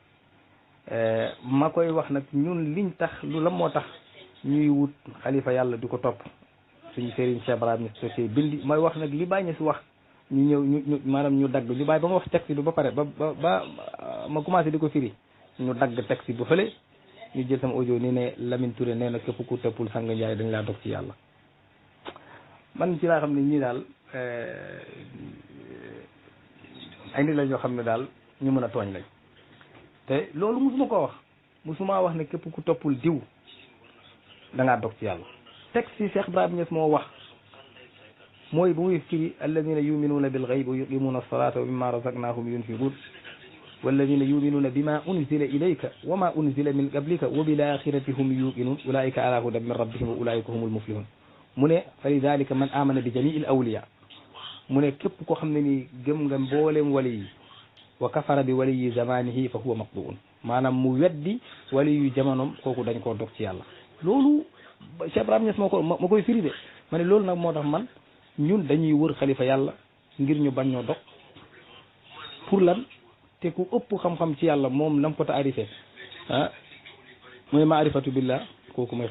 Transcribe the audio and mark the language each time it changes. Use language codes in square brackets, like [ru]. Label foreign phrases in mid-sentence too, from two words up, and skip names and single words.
[wo] ma koy wax nag ñun liñ tax lu la moo tax ñuy wut xalifa yàlla di ko topp suñu sëriñ Cheikh Ibrahima Niass bindi mooy wax nag li bàyyi si wax ñu ñëw ñu maanaam ñu dagg ñu bàyyi ba ma wax texte bi ba pare ba ma commencé di ko firi ñu dagg texte bu fële ñu jël sama audio ni ne Lamine Touré nee na képp ku toppul Sanga Ndiaye dañ laa dog ci yàlla man ci laa xam ne ñii daal ay nit la ñoo xam ne daal ñu mën a tooñ lañ te loolu musuma koo wax musuma wax ne képp ku toppul diw da ngaa dog ci yàlla texte si Cheikh Ibrahima Niass moo wax mooy bu muy firi [ar] الذين يؤمنون بالغيب ويقيمون الصلاة ومما رزقناهم ينفقون والذين يؤمنون بما أنزل إليك وما أنزل من قبلك وبالآخرة هم يوقنون أولئك على هدى من ربهم وأولئك هم المفلحون [wo] mu ne [ar] فلذلك من آمن بجميع الأولياء [wo] mu ne képp koo xam ne ni gëm nga mboolem wali yi [ar] وكفر بولي زمانه فهو مقطوع [wo] maanaam mu weddi waliyu jamonom kooku dañ koo dog ci yàlla loolu Cheikh Ibrahima Niass ma koy firi de ma ne loolu nag moo tax man ñun dañuy wër xalifa yàlla ngir ñu bañ ñoo dog pour lan te ku ëpp xam-xam ci yàlla moom nam ko taarifé mooy [ar] معرفة بالله [wo] kooku mooy